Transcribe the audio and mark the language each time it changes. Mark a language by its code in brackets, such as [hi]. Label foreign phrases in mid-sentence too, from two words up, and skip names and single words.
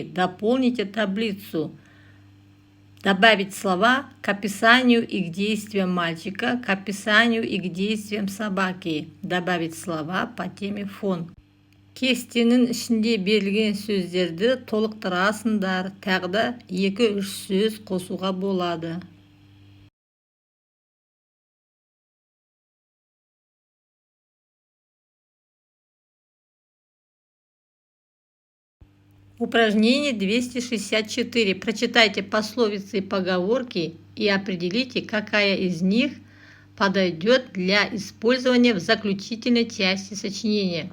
[ru] Дополните таблицу. Добавить слова к описанию и к действиям мальчика, к описанию и к действиям собаки. Добавить слова по теме фон. [kk] Кестенің ішінде берілген сөздерді толықтырасыңдар. Тағы да 2-3 сөз қосуға болады. [ru] Упражнение 264. Прочитайте пословицы и поговорки и определите, какая из них подойдет для использования в заключительной части сочинения.